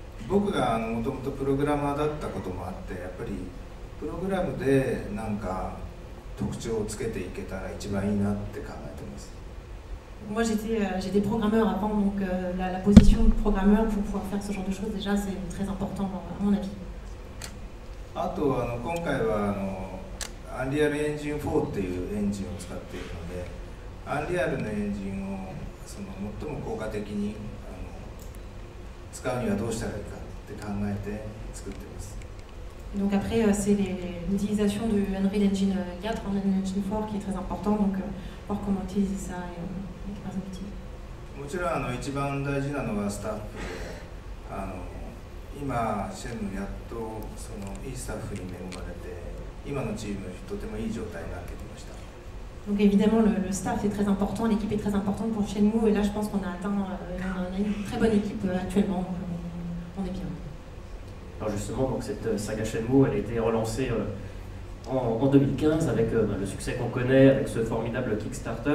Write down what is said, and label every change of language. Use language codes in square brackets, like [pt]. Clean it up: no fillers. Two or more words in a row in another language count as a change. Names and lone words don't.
[ja] 僕がもともとプログラマーだったこともあって、やっぱりプログラムでなんか特徴をつけていけたら一番いいなって考えてます。 [fr] Moi j'étais programmeur avant, donc la position de programmeur pour pouvoir faire ce genre de choses, déjà c'est très important à mon avis. [ja] あと今回はUnreal Engine 4っていうエンジンを使っているので、Unreal のエンジンを最も効果的に使うにはどうしたらいいかって考えて作っています。 [fr] Donc après c'est l'utilisation de Unreal Engine 4, Unreal Engine 4 qui est très important, donc voir comment utiliser ça avec les outils. [ja] もちろん一番大事なのはスタッフで、今シェムやっといいスタッフに恵まれて、今のチームとてもいい状態になってきました。 [fr] Donc évidemment le staff est très important, l'équipe est très importante pour Shenmue et là je pense qu'on a atteint on a une très bonne équipe actuellement, donc on est bien. Alors justement, donc cette saga Shenmue, elle a été relancée en 2015 avec le succès qu'on connaît, avec ce formidable Kickstarter.